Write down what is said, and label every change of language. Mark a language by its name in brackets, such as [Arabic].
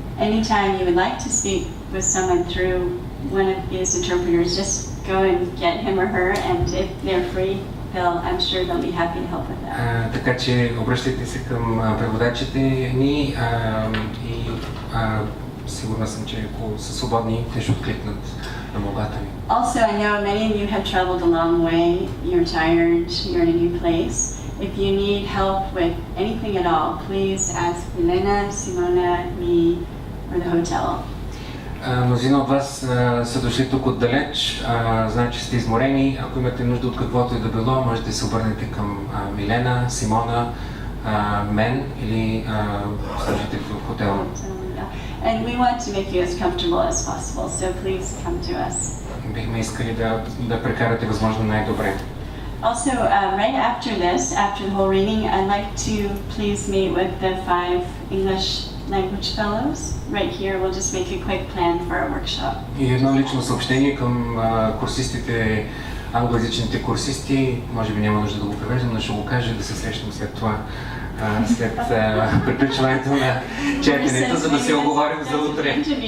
[English] Anytime you would like to speak with someone through one of these interpreters, just go and get him or her, and if they're free, I'm sure they'll be happy to help with that. [Bulgarian] Така че обръщайте се към преводачите ни и сигурна съм, че ако са свободни, те ще откликнат на молбата ви. [English] Also, I know many of you have traveled a long way. You're tired. You're in a new place. If you need help with anything at all, please ask Elena, Simona, me, or the hotel. [Bulgarian] Мнозина от вас са дошли тук отдалеч, знаят, че сте изморени. Ако имате нужда от каквото и да било, можете да се обърнете към Милена, Симона, мен или служителите в хотела. [English] And we want to make you as comfortable as possible, so please come to us. [Bulgarian] Бихме искали да прекарате възможно най-добре. [English] Also, right after this, after the whole reading, I'd like to please meet with the 5 English language fellows. Right here, we'll just make a quick plan for our workshop. [Bulgarian] И едно лично съобщение към курсистите, англоязичните курсисти, може би няма нужда да го превеждам, но ще го кажа, да се срещам след това, след приключването на четенето, за да се оговорим за утре.